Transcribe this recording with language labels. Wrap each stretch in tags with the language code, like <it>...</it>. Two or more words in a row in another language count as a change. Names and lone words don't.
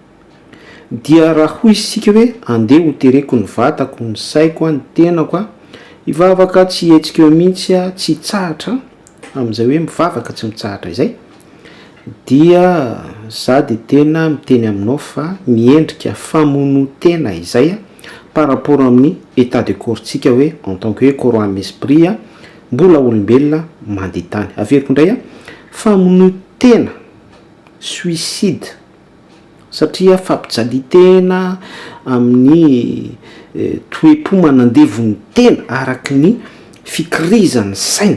<mg>Dia raha hoy isika hoe andeha ho tereko ny vatako, ny saiko, ny tenako hivavaka tsy hetsika eo mihitsy tsy hitsahatra amin'izay hoe mivavaka tsy mitsahatra izay, dia sady tena miteny aminao fa miendrika famonotena izay</mg> <fr>par rapport</fr> <mg>amin'ny</mg> <fr>état de corpsika</fr> <mg>hoe</mg> <fr>en tant que</fr> <mg>hoe</mg> <fr>corps âme esprit</fr> <mg>mbola olombelona mandeha tany. Averiko indray famonotena suicide satria fampijalitena amin'ny toe-po manandevon'ny tena araky ny fikirizan'ny saina.</mg>